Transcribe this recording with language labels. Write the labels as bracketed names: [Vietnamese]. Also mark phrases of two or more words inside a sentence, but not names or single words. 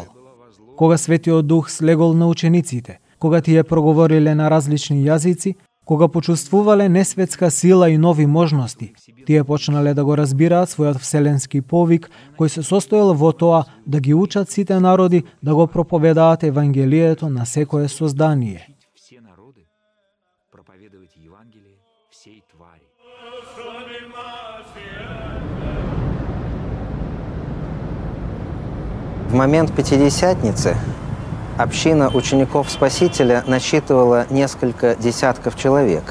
[Macedonian] Кога Светиот Дух слегол на учениците, кога тие проговориле на различни јазици, кога почувствувале несветска сила и нови можности, тие почнале да го разбираат својот вселенски повик, кој се состоел во тоа да ги учат сите народи да го проповедаат Евангелието на секое создание. [Russian] В момент Пятидесятницы община учеников Спасителя насчитывала несколько десятков человек.